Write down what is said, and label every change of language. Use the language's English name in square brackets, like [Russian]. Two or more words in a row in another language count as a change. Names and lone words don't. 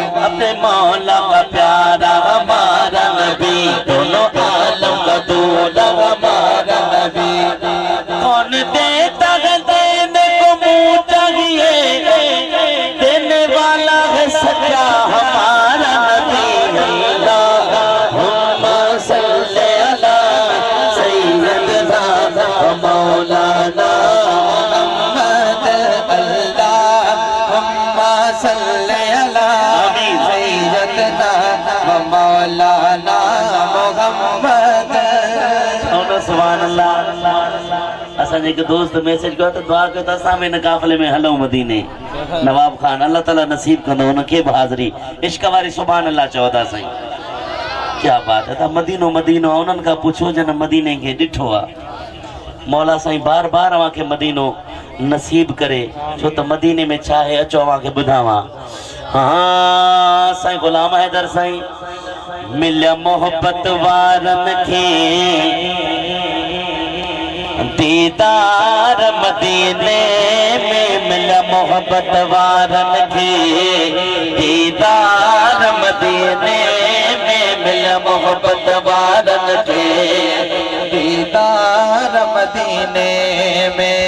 [Urdu] مولا کا پیارا ہمارا نبی، دونوں عالم کا دولہا ہمارا نبی. کون دیتا ہے دینے کو منہ چاہیے، دینے والا ہے سچا ہمارا نبی. [Arabic] اللهم صل على سيدنا و مولانا محمد، اللهم صل على سيدنا و مولانا محمد. سبحان الله. [Sindhi] असांजे हिकु दोस्त मैसेज कयो त दुआ कयो त असां बि हिन काफ़िले में हलूं मदीने। नवाब खान [Arabic] الله تعالى [Sindhi] नसीब कंदो उनखे बि हाज़िरी। इश्क वारी [Arabic] سبحان الله [Sindhi] चओ था साईं, [Urdu] کیا بات ہے. [Sindhi] त मदीनो मदीनो उन्हनि खां पुछो जन मदीने खे ॾिठो आहे। मौला साईं बार बार अव्हांखे मदीनो नसीब करे, छो त मदीने में छा आहे अचो अव्हांखे ॿुधावां। हाँ साईं गुलाम हैदर साईं, मिलिया मोहब्बत वारनि खे दीदार मदीने में, मिलिया मोहब्बत वारनि खे दीदार मदीने में, मिलिया मोहब्बत वारनि खे दीदार मदीने में।